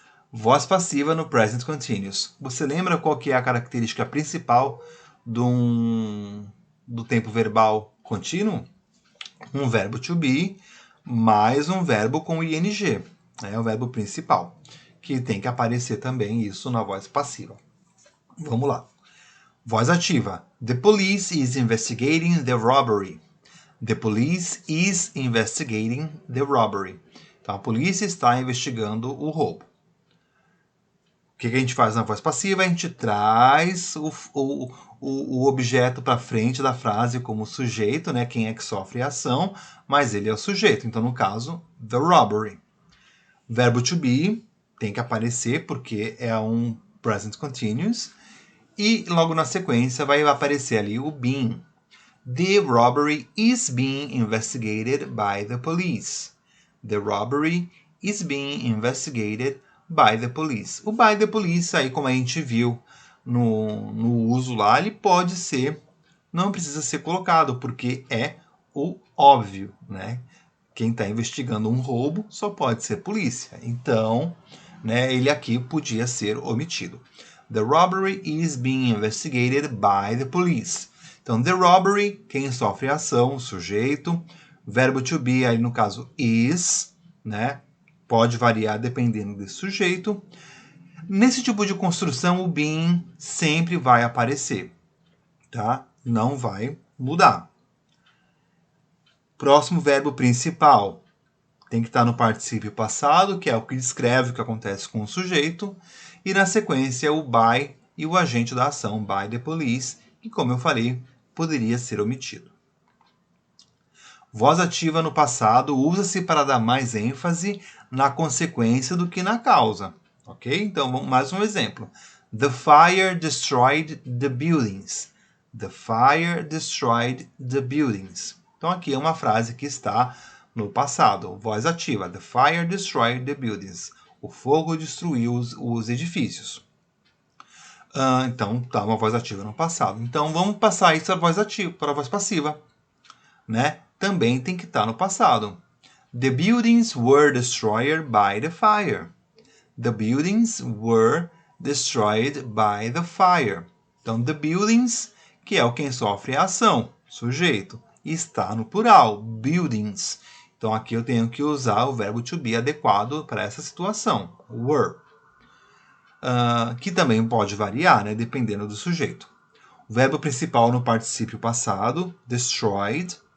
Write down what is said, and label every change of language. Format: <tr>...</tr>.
<pt>Voz passiva no present continuous. Você lembra qual que é a característica principal do tempo verbal contínuo? Um verbo to be mais um verbo com ing. É o verbo principal, que tem que aparecer também isso na voz passiva. Vamos lá. Voz ativa.</pt> <en>The police is investigating the robbery. The police is investigating the robbery.</en> <pt>Então, a polícia está investigando o roubo. O que a gente faz na voz passiva? A gente traz o objeto para frente da frase como sujeito, né? Quem é que sofre a ação, mas ele é o sujeito. Então, no caso,</pt> <en>the robbery.</en> <pt>Verbo to be tem que aparecer porque é um present continuous. E logo na sequência vai aparecer ali o being.</pt> <en>The robbery is being investigated by the police. The robbery is being investigated by the police.</en> <pt>O</pt> <en>by the police,</en> <pt>aí como a gente viu no uso lá, ele pode ser, não precisa ser colocado, porque é o óbvio, né? Quem está investigando um roubo só pode ser polícia. Então, né, ele aqui podia ser omitido.</pt> <en>The robbery is being investigated by the police.</en> <pt>Então,</pt> <en>the robbery,</en> <pt>quem sofre a ação, o sujeito. Verbo to be, aí no caso, is, né? Pode variar dependendo desse sujeito. Nesse tipo de construção, o being sempre vai aparecer, tá? Não vai mudar. Próximo verbo principal. Tem que estar no particípio passado, que é o que descreve o que acontece com o sujeito. E na sequência, o by e o agente da ação,</pt> <en>by the police,</en> <pt>que, como eu falei, poderia ser omitido. Voz ativa no passado usa-se para dar mais ênfase na consequência do que na causa. Ok? Então, vamos mais um exemplo.</pt> <en>The fire destroyed the buildings. The fire destroyed the buildings.</en> <pt>Então, aqui é uma frase que está no passado. Voz ativa.</pt> <en>The fire destroyed the buildings.</en> <pt>O fogo destruiu os edifícios. Então, tá uma voz ativa no passado. Então, vamos passar isso para a voz ativa, para a voz passiva, né? Também tem que estar no passado.</pt> <en>The buildings were destroyed by the fire. The buildings were destroyed by the fire. Então, the buildings,</en> <pt>que é o quem sofre a ação, sujeito. Está no plural, buildings. Então aqui eu tenho que usar o verbo to be adequado para essa situação, were. Que também pode variar, né, dependendo do sujeito. O verbo principal no particípio passado, destroyed.</pt>